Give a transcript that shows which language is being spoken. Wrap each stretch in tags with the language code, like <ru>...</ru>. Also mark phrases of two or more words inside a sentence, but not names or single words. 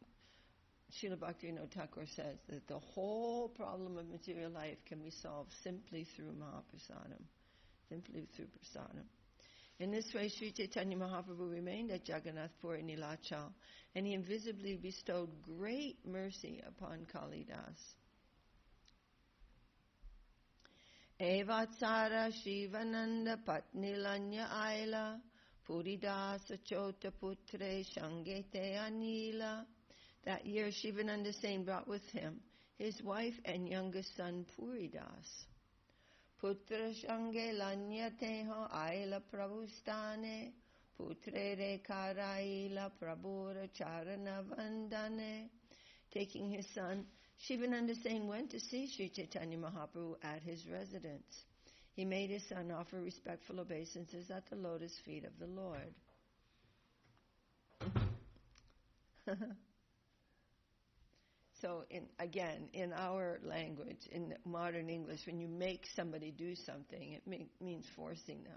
<en>Srila Bhaktivinoda Thakur says that the whole problem of material life can be solved simply through Mahaprasadam, simply through prasadam. In this way, Śrī Chaitanya Mahaprabhu remained at Jagannath Puri Nilachal, and he invisibly bestowed great mercy upon Kalidas.</en> <bn>এ বৎসর শিবানন্দ পত্নী লঞা আইলা পুরীদাস ছোট পুত্রে সঙ্গেতে আনিলা.</bn> <en>That year, Shivananda Sain brought with him his wife and youngest son Puridas.</en> <bn>পুত্র সঙ্গে লঞা তেঁহো আইলা প্রভুস্থানে পুত্রে করাইলা প্রভুর চরণ বন্দনে.</bn> <en>Taking his son, Shivananda Sain went to see Śrī Chaitanya Mahaprabhu at his residence. He made his son offer respectful obeisances at the lotus feet of the Lord. So, in our language, in modern English, when you make somebody do something, it means forcing them.</en>